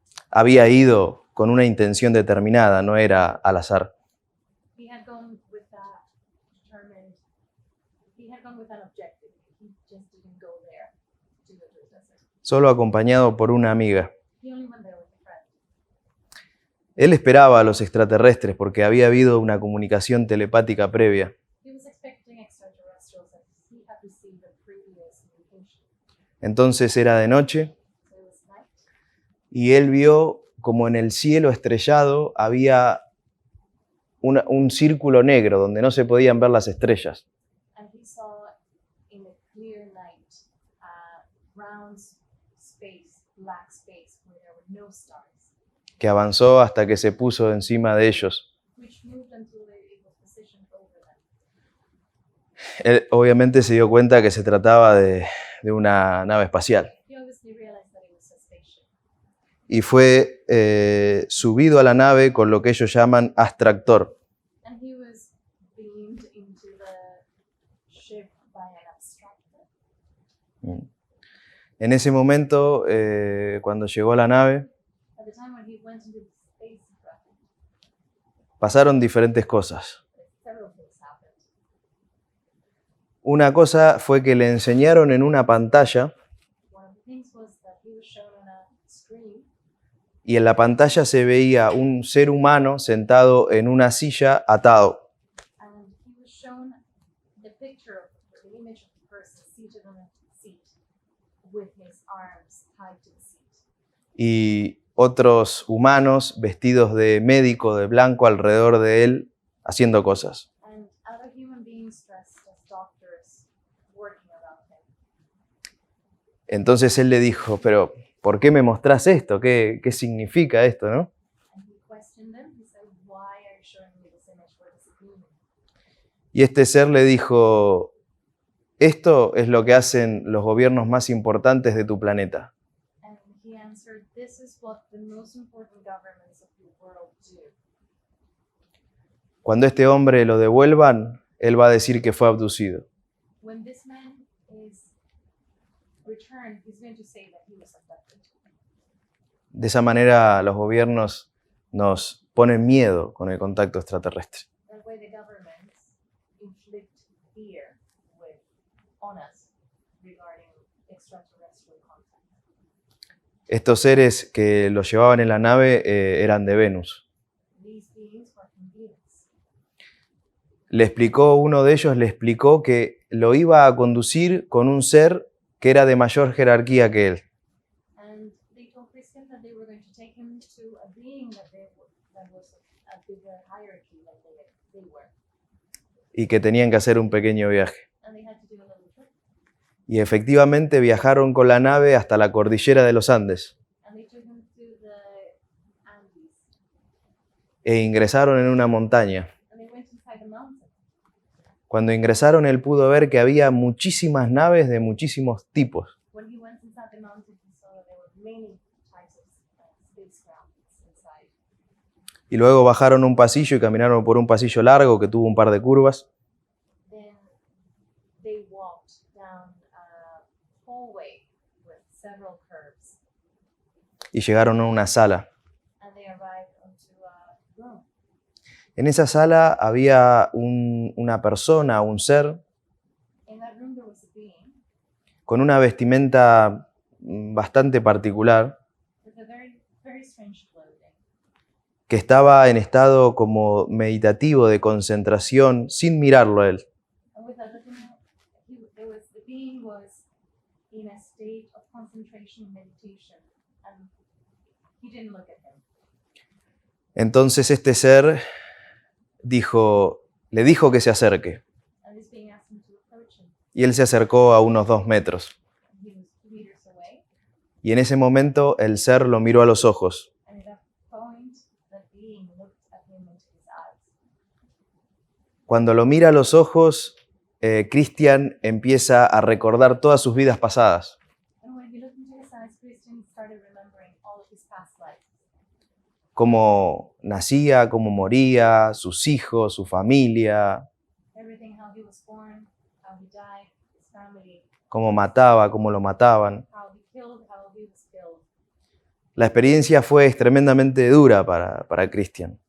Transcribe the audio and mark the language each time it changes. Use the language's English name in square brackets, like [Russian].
[Spanish] había ido con una intención determinada, no era al azar. [English] He had gone with that determined, he had gone with an objective. He just didn't go there to go to the desert. [Spanish] Solo acompañado por una amiga. [English] He only went there with a friend. [Spanish] Él esperaba a los extraterrestres porque había habido una comunicación telepática previa. [English] He was expecting extraterrestrials and he had received a previous communication. [Spanish] Entonces era de noche [English] So it was night. [Spanish] y él vio como en el cielo estrellado había un círculo negro donde no se podían ver las estrellas. [English] And he saw in a clear night a round space, black space, where there were no stars, [Spanish] Que avanzó hasta que se puso encima de ellos. [English] which moved until it was positioned over them. [Spanish] Él obviamente se dio cuenta que se trataba de una nave espacial [English] He obviously realized that it was a spaceship. [Spanish] y fue subido a la nave con lo que ellos llaman abstractor. [English] And he was beamed into the ship by an abstractor. [Spanish] En ese momento, cuando llegó a la nave, [English] At the time when he went into the spacecraft, [Spanish] pasaron diferentes cosas. [English] several things happened. [Spanish] Una cosa fue que le enseñaron en una pantalla [English] One of the things was that he was shown on a screen, [Spanish] y en la pantalla se veía un ser humano sentado en una silla atado. [English] and he was shown the picture of the image of the person seated on a seat with his arms tied to the seat. [Spanish] Y otros humanos vestidos de médico de blanco alrededor de él haciendo cosas. [English] And other human beings dressed as doctors working around him. [Spanish] Entonces él le dijo, pero ¿por qué me mostrás esto? ¿Qué significa esto, no? [English] And he questioned them. He said, why are you showing me this image? What does it mean? [Spanish] Y este ser le dijo, esto es lo que hacen los gobiernos más importantes de tu planeta. [English] And he answered, this is what the most important governments of the world do. [Spanish] Cuando este hombre lo devuelvan, él va a decir que fue abducido. [English] When this man is returned, he's going to say that he was abducted. [Spanish] De esa manera los gobiernos nos ponen miedo con el contacto extraterrestre. [English] That way the governments inflict fear on us regarding extraterrestrial contact. [Spanish] Estos seres que los llevaban en la nave eran de Venus. [English] These beings were from Venus. [Spanish] Uno de ellos le explicó que lo iba a conducir con un ser que era de mayor jerarquía que él. [English] And they told Christian that they were going to take him to a being that was a bigger hierarchy than they were. [Spanish] Y que tenían que hacer un pequeño viaje. [English] And they had to do a little trip. [Spanish] Y efectivamente viajaron con la nave hasta la cordillera de los Andes [English] And they took him to the Andes. [Spanish] e ingresaron en una montaña. [English] And they went inside the mountain. [Spanish] Cuando ingresaron, él pudo ver que había muchísimas naves de muchísimos tipos. [English] When he went inside the mountain, he saw that there were many types of spacecraft inside. [Spanish] Y luego bajaron un pasillo y caminaron por un pasillo largo que tuvo un par de curvas. [English] Then they walked down a hallway with several curves, [Spanish] Y llegaron a una sala. [English] and they arrived onto a room. [Spanish] En esa sala había una persona, un ser, [English] In that room there was a being [Spanish] con una vestimenta bastante particular, [English] with a very, very strange clothing, [Spanish] que estaba en estado como meditativo, de concentración, sin mirarlo a él. [English] and without looking at the being was in a state of concentration and meditation, and he didn't look at him. [Spanish] Entonces este ser le dijo que se acerque, [English] And this being asked him to approach him, [Spanish] y él se acercó a unos 2 metros. [English] and he was 2 meters away, [Spanish] Y en ese momento el ser lo miró a los ojos. [English] and at that point, the being looked at him into his eyes. [Spanish] Cuando lo mira a los ojos, Christian empieza a recordar todas sus vidas pasadas. [English] And when he looked into his eyes, Christian started remembering all of his past lives. [Spanish] Cómo nacía, cómo moría, sus hijos, su familia, [English] Everything, how he was born, how he died, his family, [Spanish] cómo mataba, cómo lo mataban. [English] how he killed, how he was killed. [Spanish] La experiencia fue tremendamente dura para Christian.